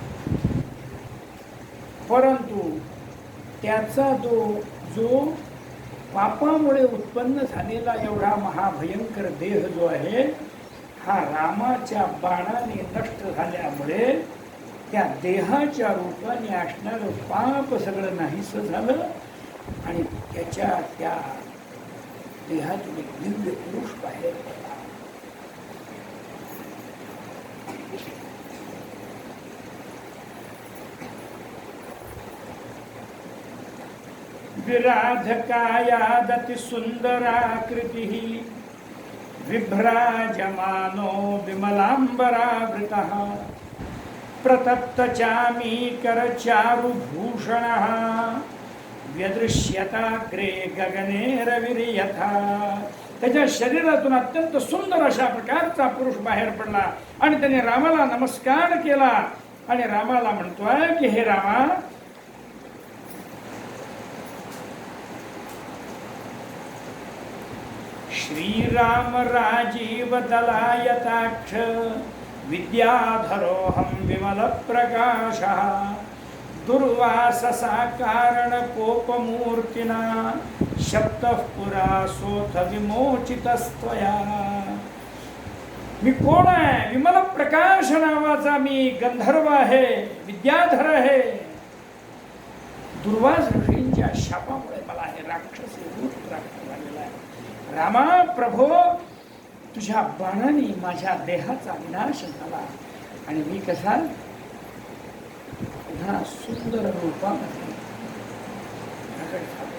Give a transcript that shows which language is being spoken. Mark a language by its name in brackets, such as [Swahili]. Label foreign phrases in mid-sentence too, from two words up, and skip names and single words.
[Marathi] परंतु त्याचा जो पापामुळे उत्पन्न झालेला एवढा महाभयंकर देह जो आहे हा रामाच्या बाणाने नष्ट झाल्यामुळे त्या देहाच्या रूपाने असणारं पाप सगळं नाहीसं झालं आणि त्याच्या त्या देहातून एक दिव्य पुरुष बाहेर पडला. [Sanskrit] विराधकायादति सुंदराकृतिः विभ्राजमानो विमलांबरावृतः प्रतप्तचामीकरचारुभूषणः व्यदृश्यताग्रे गगने रविर्यथा. [Marathi] त्याच्या शरीरातून अत्यंत सुंदर अशा प्रकारचा पुरुष बाहेर पडला आणि त्याने रामाला नमस्कार केला आणि रामाला म्हणतोय की हे रामा, [Sanskrit] श्रीराम राजीव दलायताक्ष विद्याधरोऽहं विमल प्रकाशः दुर्वाससा कारण कोपमूर्तिना शप्तः पुरा सोऽथ विमोचितस्त्वया. [Marathi] मी कोण आहे? विमल प्रकाश नावाचा मी गंधर्व आहे, विद्याधर आहे. दुर्वास ऋषींच्या शापामुळे मला हे राक्षसी रूप प्राप्त झालेलं आहे. रामा प्रभो, तुझ्या बाणाने माझ्या देहाचा विनाश झाला आणि मी कसा पुन्हा सुंदर रूपामध्ये प्रकट झालो.